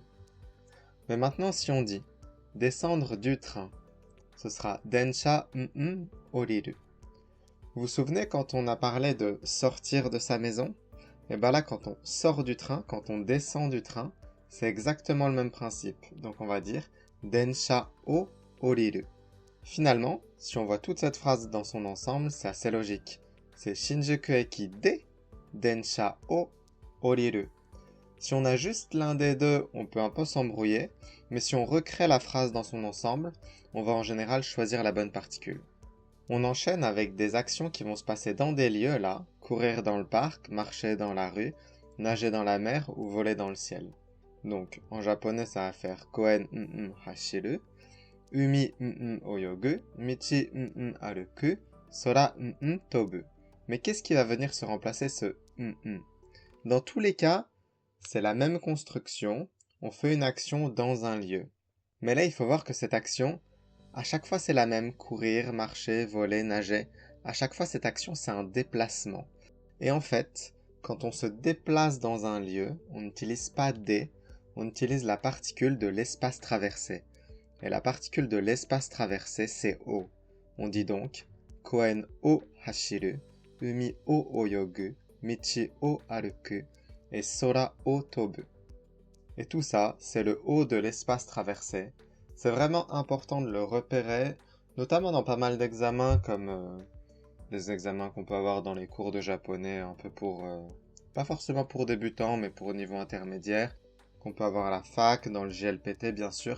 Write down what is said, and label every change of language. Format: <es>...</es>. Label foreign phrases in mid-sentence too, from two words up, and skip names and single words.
<fr>Mais maintenant, si on dit descendre du train, ce sera</fr> <ja>電車 降りる.</ja> <fr>Vous vous souvenez quand on a parlé de sortir de sa maison? Et bien là, quand on sort du train, quand on descend du train, c'est exactement le même principe. Donc on va dire</fr> <ja>電車 を 降りる.</ja> <fr>Finalement, si on voit toute cette phrase dans son ensemble, c'est assez logique.</fr> <ja>C'est 新宿 駅 で 電車 を 降りる.</ja> <fr>Si on a juste l'un des deux, on peut un peu s'embrouiller, mais si on recrée la phrase dans son ensemble, on va en général choisir la bonne particule. On enchaîne avec des actions qui vont se passer dans des lieux là, courir dans le parc, marcher dans la rue, nager dans la mer ou voler dans le ciel. Donc en japonais ça va faire</fr> <ja>公園 走る、海 泳ぐ、道 歩く、空 飛ぶ.</ja> <fr>Mais qu'est-ce qui va venir se remplacer ce Dans tous les cas, c'est la même construction, on fait une action dans un lieu. Mais là il faut voir que cette action, à chaque fois, c'est la même. Courir, marcher, voler, nager. À chaque fois, cette action, c'est un déplacement. Et en fait, quand on se déplace dans un lieu, on n'utilise pas des, on utilise la particule de l'espace traversé. Et la particule de l'espace traversé, c'est o. On dit donc</fr> <ja>公園 を 走る、海 を 泳ぐ、道 を 歩く, et 空 を 飛ぶ.</ja> <fr>Et tout ça, c'est le o de l'espace traversé. C'est vraiment important de le repérer, notamment dans pas mal d'examens comme les examens qu'on peut avoir dans les cours de japonais, un peu pour, pas forcément pour débutants, mais pour niveau intermédiaire, qu'on peut avoir à la fac, dans le JLPT bien sûr.</fr>